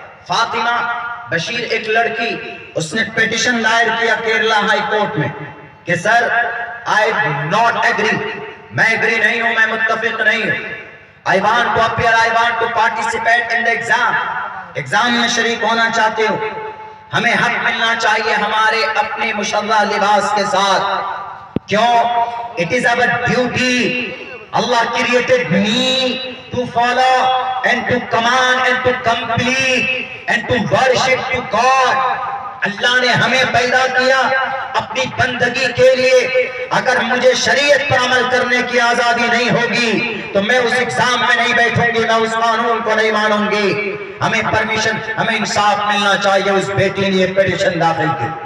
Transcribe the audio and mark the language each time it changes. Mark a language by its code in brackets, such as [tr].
[hi] फातिमा बशीर एक लड़की, उसने पिटीशन दायर किया केरला हाई कोर्ट में कि [en] sir I not agree, [hi] मैं एग्री नहीं हूं, मैं मुत्तफिक नहीं हूं। [en] I want to appear, I want to participate in the exam. [hi] Exam में शरीक होना चाहते हो, हमें हक मिलना चाहिए हमारे अपने मुशर्रह लिबास के साथ। क्यों? [en] It is our duty. Allah created me to follow and to command and to complete and to worship to God. [hi] अल्लाह ने हमें पैदा किया अपनी बंदगी के लिए। अगर मुझे शरीयत पर अमल करने की आजादी नहीं होगी तो मैं उस एग्जाम में नहीं बैठूंगी, मैं उस कानून को नहीं मानूंगी। हमें परमिशन, हमें इंसाफ मिलना चाहिए। उस बेटी ने पिटीशन दाखिल की।